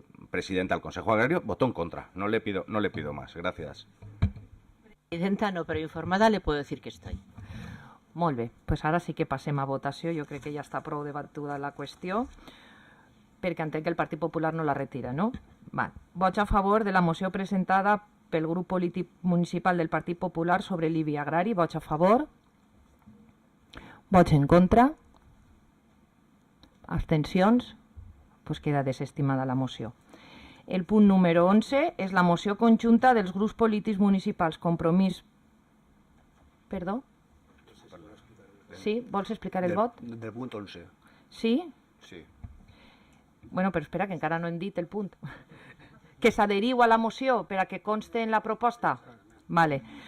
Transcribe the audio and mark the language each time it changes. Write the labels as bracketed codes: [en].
[es] presidenta del Consejo Agrario, votó en contra. No le pido más. Gracias. Presidenta no, però informada le puedo decir que estoy. [ca] Molt bé, pues ara sí que passem a votació. Jo crec que ja està prou debatuda la qüestió, perquè entenc que el Partit Popular no la retira, no? Va. Vots a favor de la moció presentada pel grup polític municipal del Partit Popular sobre l'IBI agrari. Vots a favor. Vots en contra. Abstencions. Pues queda desestimada la moció. El punt número 11 és la moció conjunta dels grups polítics municipals Compromís... Perdó? Sí? Vols explicar el vot? Del punt 11. Sí? Sí. Bueno, però espera, que encara no hem dit el punt. Que s'adheriu a la moció per a que conste en la proposta? Vale.